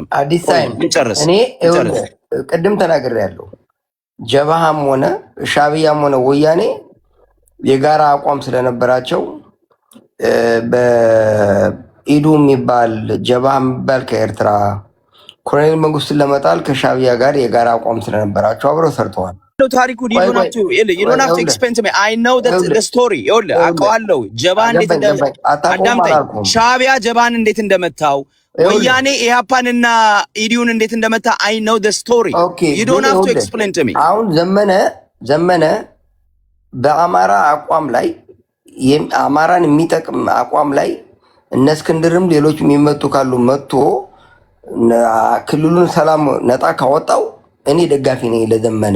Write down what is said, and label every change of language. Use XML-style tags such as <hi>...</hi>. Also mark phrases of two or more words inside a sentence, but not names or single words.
<am>አዲስ ታይም እኔ ቅድም ተናግሬያለሁ። ጀባሃም ሆነ ሻዕቢያም ሆነ ወያኔ የጋራ አቋም ስለነበራቸው በኢዱ የሚባል ጀባሃ የሚባል ከኤርትራ ኮሎኔል መንግስቱን ለመጣል ከሻዕቢያ ጋር የጋራ አቋም ስለነበራቸው አብረው ሰርተዋል። ታሪኩ</am> <en>you don't have to explain to me. I know that the story</en> <am>አውቀዋለሁ። ጀባሃ እንዴት አዳምጠኝ። ሻዕቢያ ጀባሃን እንዴት እንደመታው ወያኔ ኢህአፓንና ኢዲዩን እንዴት እንደመታ</am> <en>I know the story. You don't have to explain to me.</en> <am>አሁን ዘመነ በአማራ አቋም ላይ አማራን የሚጠቅም አቋም ላይ እነ እስክንድርም ሌሎች የሚመጡ ካሉ መጥቶ ክልሉን ሰላም ነጣ ካወጣው እኔ ደጋፊ ነኝ ለዘመነ።</am>